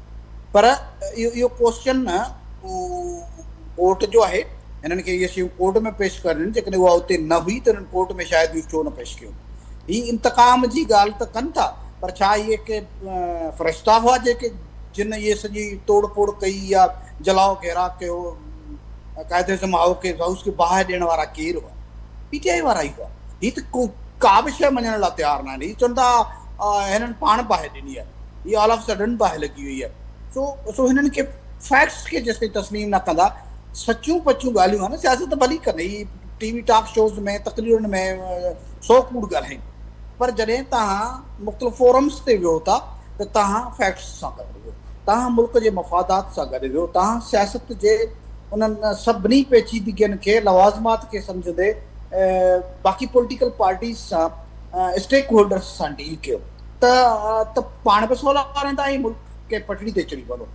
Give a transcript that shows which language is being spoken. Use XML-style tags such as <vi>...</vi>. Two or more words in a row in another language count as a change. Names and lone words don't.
<sd>पर इहो क्वेश्चन कोर्ट जो आहे, हिननि खे इहे शयूं कोर्ट में पेश करणियूं। जेकॾहिं उहा उते न हुई त हिननि कोर्ट में शायदि इहो छो न पेश कयो। हीअ इंतकाम जी ॻाल्हि त कनि था, पर छा इहे के फ़रिश्ता हुआ जेके जिन इहे सॼी तोड़ फोड़ कई या जलाओ घेरा कयो, क़ाइदे ज़म हाउस खे बाहि ॾियण वारा केरु हुआ? पीटीआई वारा ई हुआ। हीअ त का बि शइ मञण लाइ तयारु न आहिनि। हीअ चवनि था हिननि पाण बाहि ॾिनी आहे, हीअ</sd> <en>all of a sudden</en> <sd>बाहि लॻी वई आहे। सो हिननि खे फैक्ट्स खे जेसिताईं तस्लीम न कंदा, सचियूं पचियूं ॻाल्हियूं आहिनि, सियासत भली कनि, ही</sd> <en>TV talk</en> <sd>शोज़ में तक़रीरुनि में 100 कूड़ ॻाल्हाइनि, पर जॾहिं तव्हां मुख़्तलिफ़ फोरम्स ते वियो था त तव्हां फैक्ट्स सां गॾु वियो, तव्हां मुल्क जे मफ़ादात सां गॾु वियो, तव्हां सियासत जे उन्हनि सभिनी पेचीदगियुनि खे लवाज़मात खे सम्झंदे बाक़ी</sd> <en>political parties</en> <sd>सां</sd> <en>stake holders</en> <sd>सां डील कयो त पाण बि सवला रहंदा ऐं मुल्क खे पटड़ी ते चढ़ी वञो।</sd>